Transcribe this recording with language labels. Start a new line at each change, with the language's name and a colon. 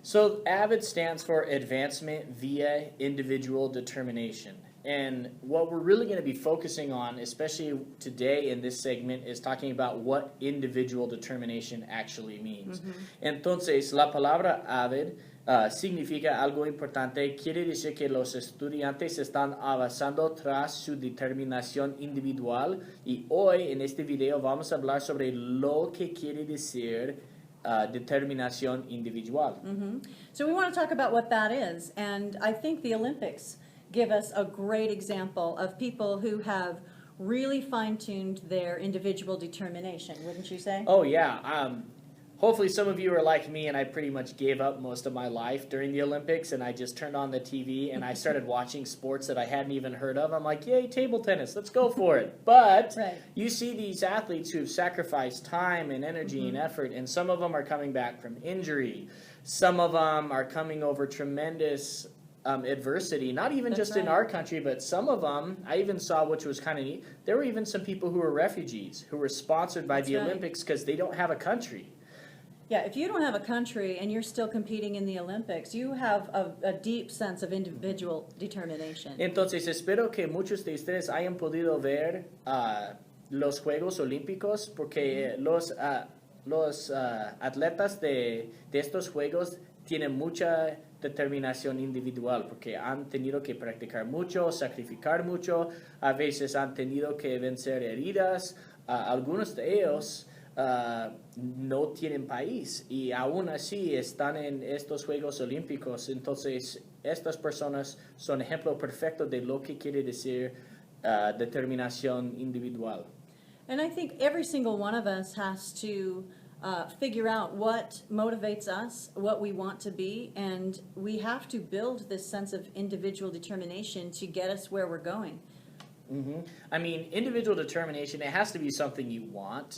English: So AVID stands for Advancement Via Individual Determination. And what we're really going to be focusing on, especially today in this segment, is talking about what individual determination actually means.
Spanish: Entonces, la palabra AVID significa algo importante. Quiere decir que los estudiantes están avanzando tras su determinación individual, y hoy en este video vamos a hablar sobre lo que quiere decir determinación individual.
English: So we want to talk about what that is, and I think the Olympics give us a great example of people who have really fine-tuned their individual determination, wouldn't you say? Oh yeah. Hopefully some of you are like me, and I pretty much gave up most of my life during the Olympics, and I just turned on the TV and I started watching sports that I hadn't even heard of. I'm like, yay, table tennis, let's go for it. But you see these athletes who've sacrificed time and energy and effort, and some of them are coming back from injury. Some of them are coming over tremendous adversity, not even just in our country, but some of them, I even saw, which was kind of neat, there were even some people who were refugees who were sponsored by the Olympics because they don't have a country. Yeah, if you don't have a country and you're still competing in the Olympics, you have a deep sense of individual determination.
Spanish: Entonces, espero que muchos de ustedes hayan podido ver los Juegos Olímpicos, porque los atletas de estos Juegos tienen mucha determinación individual, porque han tenido que practicar mucho, sacrificar mucho, a veces han tenido que vencer heridas, algunos de ellos no tienen país y aún así están en estos Juegos Olímpicos. Entonces, estas personas son ejemplo perfecto de lo que quiere decir determinación individual.
English: And I think every single one of us has to figure out what motivates us, what we want to be, and we have to build this sense of individual determination to get us where we're going. I mean, individual determination, it has to be something you want.